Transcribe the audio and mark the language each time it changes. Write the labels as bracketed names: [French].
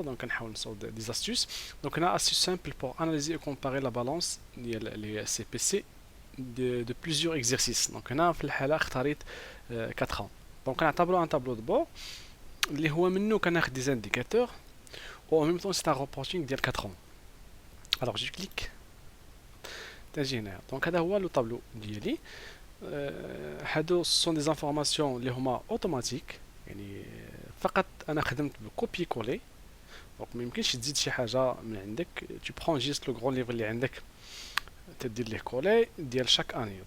[Arabic] دونك كنحاول نصاوب دي زاستوس. دونك هنا اسيس سامبل بور اناليزي و كومباري لا بالانس ديال لي سي بي سي [French] de plusieurs exercices. [Arabic] دونك هنا في الحاله اختاريت 4 ans. دونك كنعتبرو ان تابلو دو بور اللي هو منه كناخد دي زانديكاتور و [French] en même temps c'est un reporting [Arabic] ديال 4 ans. [French] alors je clique [Arabic] تجي هنا. دونك هذا هو لو طابلو ديالي. هادو سون دي زانفورماسيون اللي هما اوتوماتيك، يعني فقط انا خدمت بكوبي كولي. دونك ما يمكنش تزيد شي حاجه من عندك، [French] tu prends juste [Arabic] لو غران ليفر اللي عندك تدير ليه كولي ديال شاك اني.